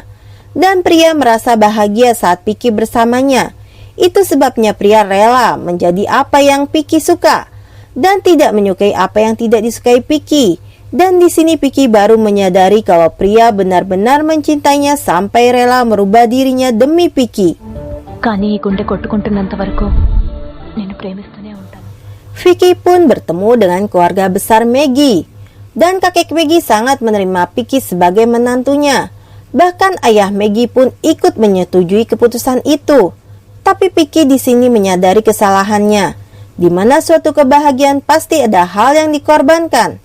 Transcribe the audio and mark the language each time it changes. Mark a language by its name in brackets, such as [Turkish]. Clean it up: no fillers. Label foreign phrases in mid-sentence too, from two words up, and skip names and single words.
[Indonesian] Dan pria merasa bahagia saat Vicky bersamanya. Itu sebabnya pria rela menjadi apa yang Vicky suka dan tidak menyukai apa yang tidak disukai Vicky. Dan di sini Vicky baru menyadari kalau pria benar-benar mencintainya sampai rela merubah dirinya demi Vicky. [Telugu] కానీ ఈ గుండె కొట్టుకుంటున్నంత వరకు నేను ప్రేమిస్తూనే ఉంటాను. [Indonesian] Vicky pun bertemu dengan keluarga besar Maggie, dan kakek Maggie sangat menerima Vicky sebagai menantunya. Bahkan ayah Maggie pun ikut menyetujui keputusan itu. Tapi Vicky di sini menyadari kesalahannya, di mana suatu kebahagiaan pasti ada hal yang dikorbankan.